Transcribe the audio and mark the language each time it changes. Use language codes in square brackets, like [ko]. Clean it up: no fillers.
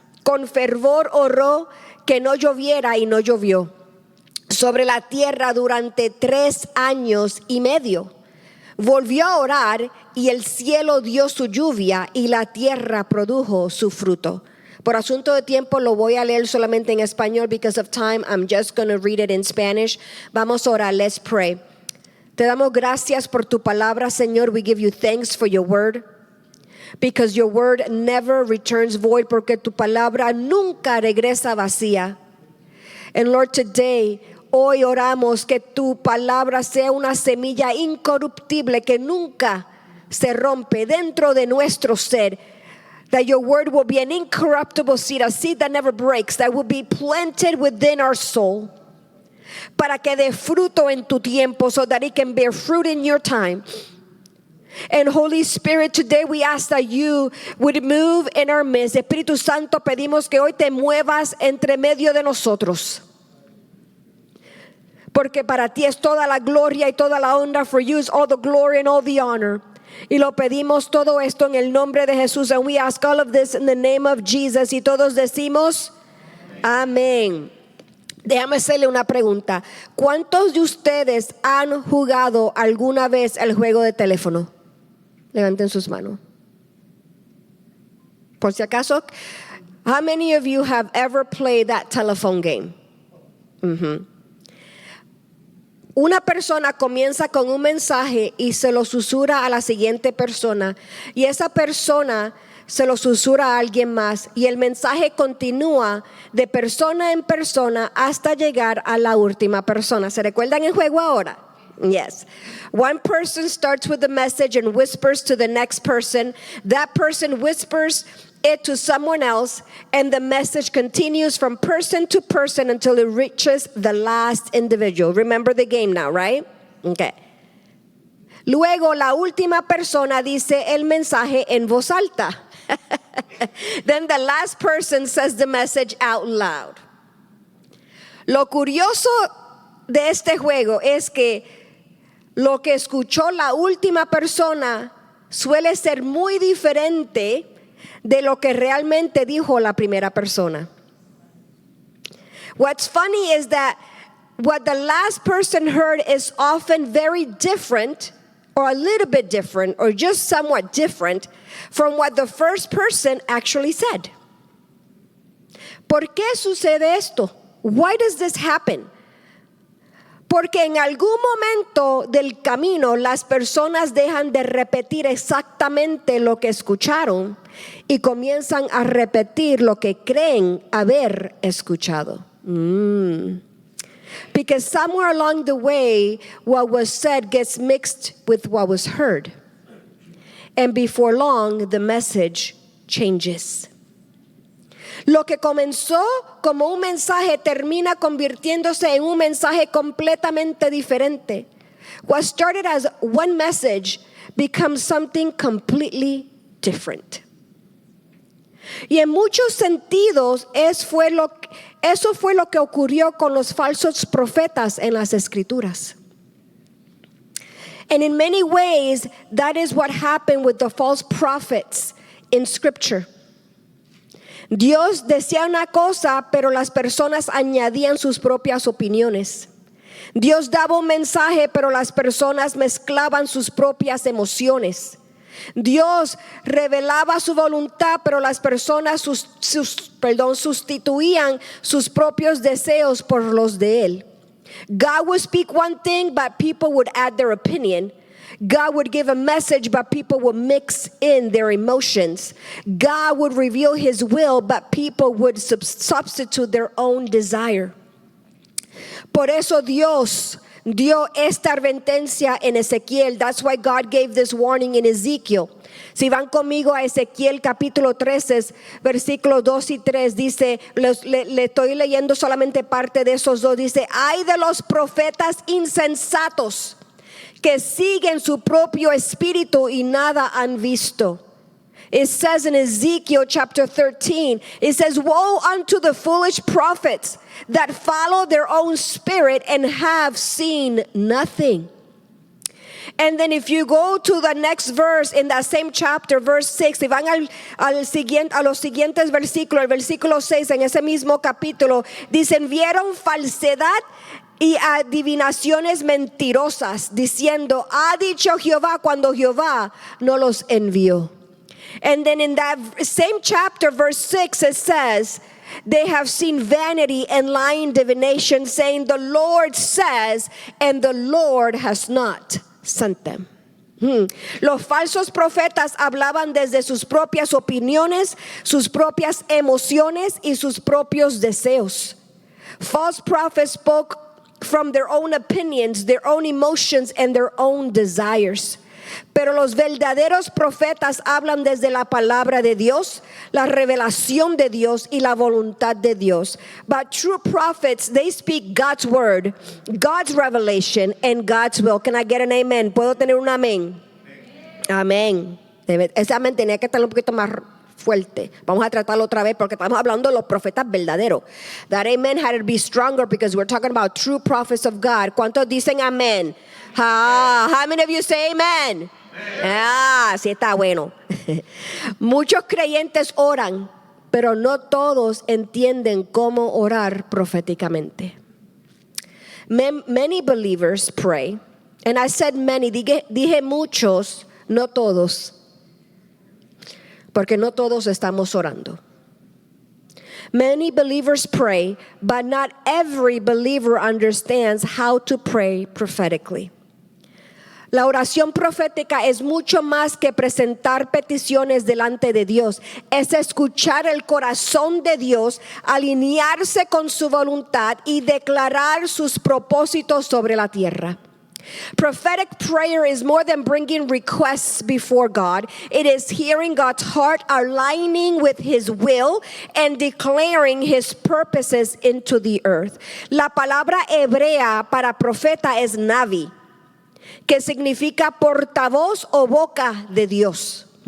[es] Con fervor oró que no lloviera y no llovió sobre la tierra durante 3 años y medio. Volvió a orar y el cielo dio su lluvia y la tierra produjo su fruto. Por asunto de tiempo lo voy a leer solamente en español. [en] Because of time, I'm just going to read it in Spanish. [es] Vamos a orar, [en] let's pray. [es] Te damos gracias por tu palabra, Señor. [en] We give you thanks for your word. Because your word never returns void. [es] Porque tu palabra nunca regresa vacía. [en] And Lord, today, [es] hoy oramos que tu palabra sea una semilla incorruptible que nunca se rompe dentro de nuestro ser. [en] That your word will be an incorruptible seed, a seed that never breaks, that will be planted within our soul. [es] Para que dé fruto en tu tiempo, [en] so that it can bear fruit in your time. And Holy Spirit, today we ask that you would move in our midst. [es] Espíritu Santo, pedimos que hoy te muevas entre medio de nosotros. Porque para ti es toda la gloria y toda la honra. [en] For you is all the glory and all the honor. [es] Y lo pedimos todo esto en el nombre de Jesús. [en] And we ask all of this in the name of Jesus. [es] Y todos decimos, amén. Déjame hacerle una pregunta. ¿Cuántos de ustedes han jugado alguna vez el juego de teléfono? Levanten sus manos. Por si acaso, [en] how many of you have ever played that telephone game? [es] Una persona comienza con un mensaje y se lo susurra a la siguiente persona, y esa persona se lo susurra a alguien más, y el mensaje continúa de persona en persona hasta llegar a la última persona. ¿Se recuerdan el juego ahora? [en] Yes. One person starts with the message and whispers to the next person. That person whispers it to someone else, and the message continues from person to person until it reaches the last individual. Remember the game now, right? Okay. [es] Luego la última persona dice el mensaje en voz alta. [en] Then the last person says the message out loud. [es] Lo curioso de este juego es que lo que escuchó la última persona suele ser muy diferente de lo que realmente dijo la primera persona. [en] What's funny is that what the last person heard is often very different, or a little bit different, or just somewhat different from what the first person actually said. [es] ¿Por qué sucede esto? [en] Why does this happen? [es] Porque en algún momento del camino las personas dejan de repetir exactamente lo que escucharon y comienzan a repetir lo que creen haber escuchado. [en] Because somewhere along the way, what was said gets mixed with what was heard. And before long, the message changes. [es] Lo que comenzó como un mensaje termina convirtiéndose en un mensaje completamente diferente. [en] What started as one message becomes something completely different. [es] Y en muchos sentidos eso fue lo que ocurrió con los falsos profetas en las Escrituras. [en] And in many ways, that is what happened with the false prophets in Scripture. [es] Dios decía una cosa, pero las personas añadían sus propias opiniones. Dios daba un mensaje, pero las personas mezclaban sus propias emociones. Dios revelaba su voluntad, pero las personas sustituían sus propios deseos por los de Él. [en] God would speak one thing, but people would add their opinion. God would give a message, but people would mix in their emotions. God would reveal His will, but people would substitute their own desire. [es] Por eso Dios dio esta advertencia en Ezequiel. [en] That's why God gave this warning in Ezekiel. [es] Si van conmigo a Ezequiel capítulo 13, versículos 2 y 3, dice, le estoy leyendo solamente parte de esos dos, dice, ay de los profetas insensatos que siguen su propio espíritu y nada han visto. [en] It says in Ezekiel chapter 13, it says, woe unto the foolish prophets that follow their own spirit and have seen nothing. And then if you go to the next verse in that same chapter, verse 6, [es] si van a los siguientes versículos, el versículo 6 en ese mismo capítulo, dicen, vieron falsedad y adivinaciones mentirosas, diciendo, ha dicho Jehová cuando Jehová no los envió. [en] And then in that same chapter, verse 6, it says, they have seen vanity and lying divination, saying, the Lord says, and the Lord has not sent them. [es] Los falsos profetas hablaban desde sus propias opiniones, sus propias emociones y sus propios deseos. [en] False prophets spoke from their own opinions, their own emotions, and their own desires. [es] Pero los verdaderos profetas hablan desde la palabra de Dios, la revelación de Dios y la voluntad de Dios. [en] But true prophets, they speak God's word, God's revelation, and God's will. Can I get an amen? [es] ¿Puedo tener un amén? Amén. Ese amén tenía que estar un poquito más fuerte. Vamos a tratarlo otra vez porque estamos hablando de los profetas verdaderos. [en] That amen had to be stronger because we're talking about true prophets of God. [es] ¿Cuántos dicen amén? [en] How many of you say amen? [es] Sí está bueno. Muchos creyentes oran, pero no todos entienden cómo orar proféticamente. [en] Many believers pray, and I said many, [es] dije muchos, no todos, porque no todos estamos orando. [en] Many believers pray, but not every believer understands how to pray prophetically. [es] La oración profética es mucho más que presentar peticiones delante de Dios. Es escuchar el corazón de Dios, alinearse con su voluntad y declarar sus propósitos sobre la tierra. [en] Prophetic prayer is more than bringing requests before God. It is hearing God's heart, aligning with His will, and declaring His purposes into the earth. [es] La palabra hebrea para profeta es navi, que significa portavoz o boca de Dios.